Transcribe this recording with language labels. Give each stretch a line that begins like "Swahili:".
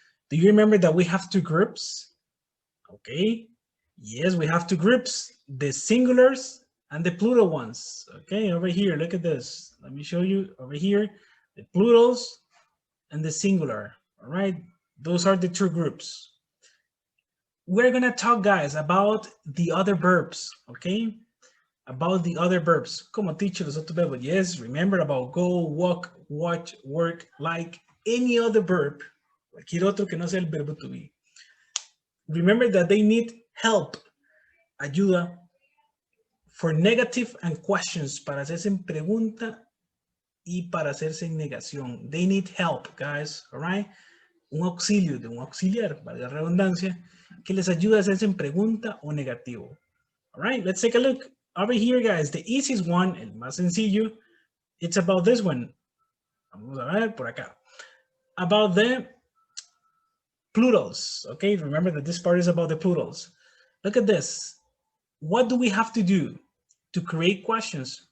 English: Do you remember that we have two groups? Okay, yes, we have two groups, the singulars and the plural ones. Okay, over here, look at this. Let me show you over here, the plurals and the singular. All right, those are the two groups. We're gonna talk, guys, about the other verbs, okay? About the other verbs. Como teacher,
Spanish: los otros verbos.
English: Yes, remember about go, walk, watch, work, like any other verb,
Spanish: cualquier otro que no sea el verbo to be.
English: Remember that they need help, ayuda, for negative and questions,
Spanish: para hacerse en pregunta y para hacerse en negación.
English: They need help, guys, all right?
Spanish: Un auxilio de un auxiliar, valga la redundancia, que les ayuda a hacerse en pregunta o negativo.
English: All right, let's take a look. Over here, guys, the easiest one,
Spanish: el más sencillo,
English: it's about this one.
Spanish: Vamos a ver por acá.
English: About the plurals, okay? Remember that this part is about the plurals. Look at this. What do we have to do to create questions?